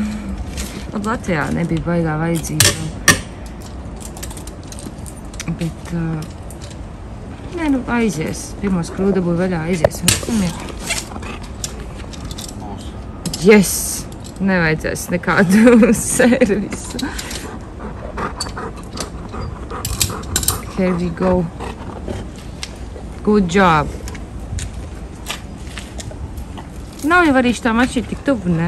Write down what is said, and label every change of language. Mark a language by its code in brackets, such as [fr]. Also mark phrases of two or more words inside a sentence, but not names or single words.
[lv] Latvijā nebija baigā vajadzība. Bet, aizies. Pirmo skrūda būja vaļā, aizies. [en] Yes! [lv] Nevajadzēs nekādu servisu. [en] Here we go. Good job. [lv] Nav jau arī šitā mašīna tik tuvu, ne?